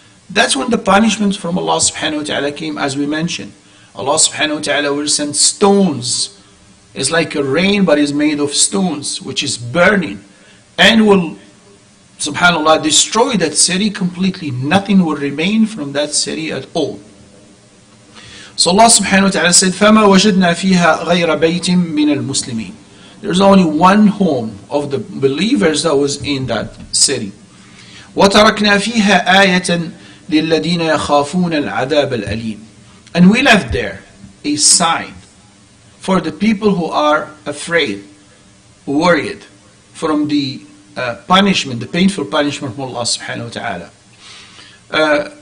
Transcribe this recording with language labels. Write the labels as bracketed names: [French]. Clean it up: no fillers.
[English] That's when the punishment from Allah subhanahu wa ta'ala came, as we mentioned. Allah subhanahu wa ta'ala will send stones. It's like a rain, but it's made of stones, which is burning. And will, subhanAllah, destroy that city completely. Nothing will remain from that city at all. So Allah subhanahu wa ta'ala said, [Arabic] فَمَا وَجَدْنَا فِيهَا غَيْرَ بَيْتٍ مِّنَ الْمُسْلِمِينَ. [English] There's only one home of the believers that was in that city. [Arabic] وَتَرَكْنَا فِيهَا آيَةً لِلَّذِينَ يَخَافُونَ الْعَذَابَ الْأَلِيمَ. [English] And we left there a sign for the people who are afraid, worried from the punishment, the painful punishment from Allah subhanahu wa ta'ala.